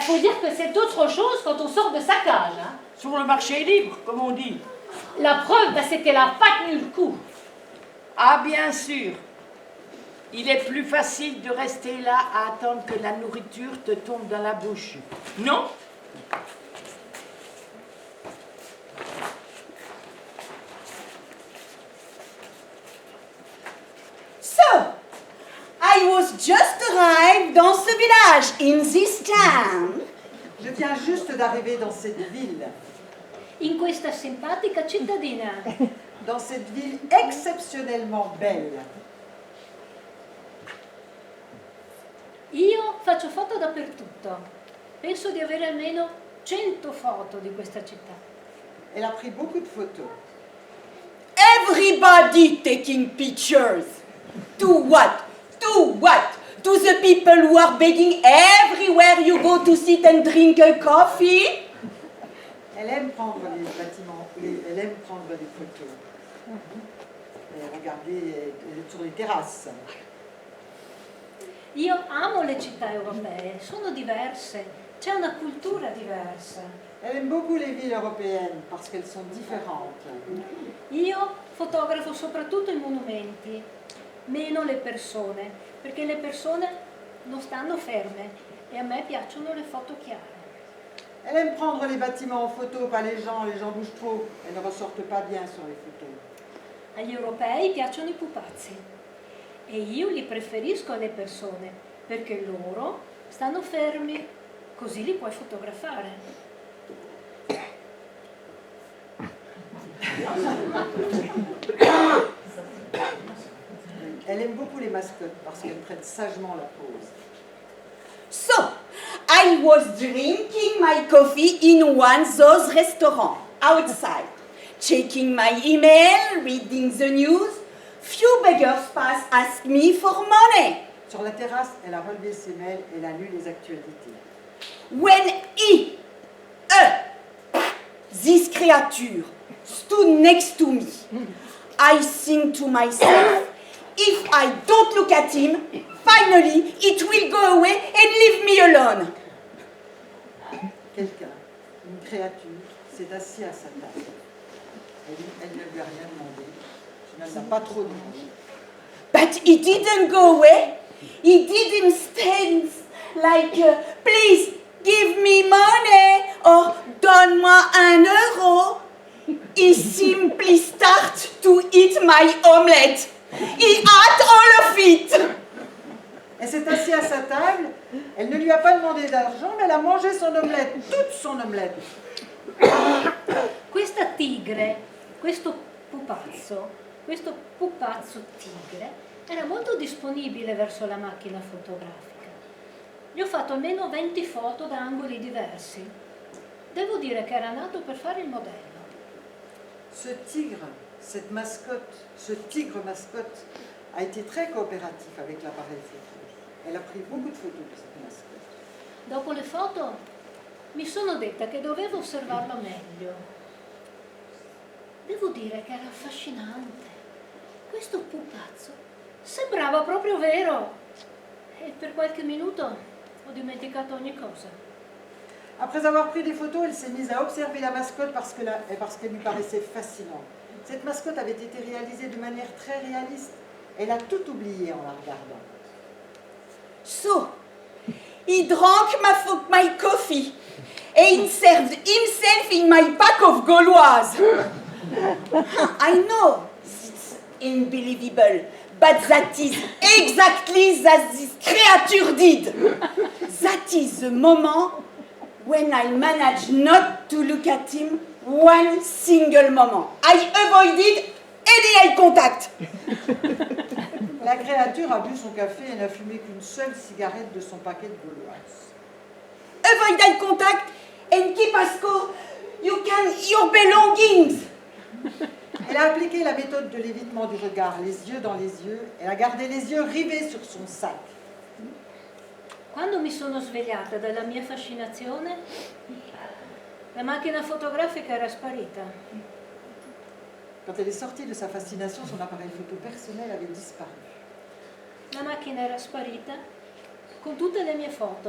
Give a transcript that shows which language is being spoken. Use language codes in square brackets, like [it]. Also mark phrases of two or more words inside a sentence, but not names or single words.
[fr] Faut dire que c'est autre chose quand on sort de sa cage, hein. Sur le marché libre, comme on dit. La preuve, c'est qu'elle n'a pas tenu le coup. Ah, bien sûr. Il est plus facile de rester là à attendre que la nourriture te tombe dans la bouche. Non? [en] So, I was just arrived [fr] dans ce village, [en] in this town. [fr] Je viens juste d'arriver dans cette ville, [it] In questa simpatica cittadina. [fr] dans cette ville exceptionnellement belle. [it] Io faccio foto dappertutto. Penso di avere almeno 100 foto di questa città. [fr] Elle a pris beaucoup de photos. [en] Everybody taking pictures. To what? To what? To the people who are begging everywhere you go to sit and drink a coffee? [fr] Elle aime prendre les bâtiments, elle aime prendre des photos. Et regarder sur les terrasses. [it] Io amo le città europee, sono diverse, c'è una cultura diversa. [fr] Elle aime beaucoup les villes européennes parce qu'elles sont différentes. [it] Io fotografo soprattutto i monumenti, meno le persone, perché le persone non stanno ferme e a me piacciono le foto chiare. [fr] Elle aime prendre les bâtiments en photo, pas les gens bougent trop. Elles ne ressortent pas bien sur les photos. [it] Agli europei piacciono i pupazzi e io li preferisco alle persone perché loro stanno fermi, così li puoi fotografare. [fr] Elle aime beaucoup les mascottes parce qu'elles prennent sagement la pose. [en] So, I was drinking my coffee in one of those restaurants outside, checking my email, reading the news. Few beggars pass ask me for money. [fr] Sur la terrasse, elle a relevé ses mails et elle a lu les actualités. [en] When this creature stood next to me, I think to myself, if I don't look at him, finally it will go away and leave me alone. [fr] Quelqu'un, une créature, s'est assis à sa table. Elle ne lui a rien demandé. Elle n'a pas trop demandé. [en] But he didn't go away. He didn't stand like, please give me money or [fr] donne-moi €1. [en] He simply started to eat my omelette. He ate all of it. [fr] Elle s'est assise à sa table, elle ne lui a pas demandé d'argent, mais elle a mangé son omelette, toute son omelette. [it] Questa tigre, questo pupazzo tigre, era molto disponibile verso la macchina fotografica. Gli ho fatto almeno 20 foto da angoli diversi. Devo dire che era nato per fare il modello. [fr] Ce tigre, cette mascotte, ce tigre mascotte a été très coopératif avec l'appareil photo. Elle a pris beaucoup de photos de cette mascotte. [it] Dopo le foto mi sono detta che dovevo osservarlo meglio. Devo dire che era affascinante. Questo pupazzo sembrava proprio vero. E per qualche minuto ho dimenticato ogni cosa. [fr] Après avoir pris des photos, elle s'est mise à observer la mascotte parce qu'elle lui paraissait fascinante. Cette mascotte avait été réalisée de manière très réaliste. Elle a tout oublié en la regardant. [en] So, he drank my coffee and served himself in my pack of Gauloise. I know it's unbelievable, but that is exactly that this creature did. That is the moment when I managed not to look at him one single moment. I avoided any eye contact. [fr] La créature a bu son café et n'a fumé qu'une seule cigarette de son paquet de Gauloise. [en] Avoid eye contact and keep Asco your belongings. [fr] Elle a appliqué la méthode de l'évitement du regard, les yeux dans les yeux. Elle a gardé les yeux rivés sur son sac. [it] Quando mi sono svegliata dalla mia fascinazione, la macchina fotografica era sparita. [fr] Quand elle est sortie de sa fascination, son appareil photo personnel avait disparu. [it] La macchina era sparita con tutte le mie foto.